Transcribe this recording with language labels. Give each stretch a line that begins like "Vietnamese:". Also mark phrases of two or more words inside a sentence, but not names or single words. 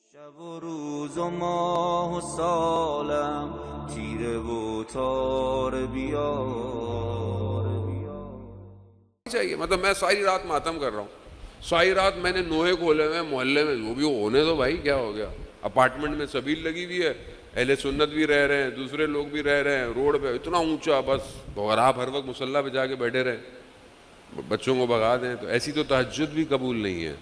Persian: و روز و ماه و سالم تیره و تار بیار
Urdu: چاہیے مطلب میں ساری رات ماتم کر رہا ہوں، ساری رات میں نے نوحے کھولے ہوئے محلے میں، وہ بھی ہونے دو بھائی، کیا ہو گیا؟ اپارٹمنٹ میں سبیل لگی ہوئی ہے، اہل سنت بھی رہ رہے ہیں، دوسرے لوگ بھی رہ رہے ہیں، روڈ پہ اتنا اونچا، بس اگر آپ ہر وقت مصلی پہ جا کے بیٹھے رہیں، بچوں کو بھگا دیں، تو ایسی تو تہجد بھی قبول نہیں ہے۔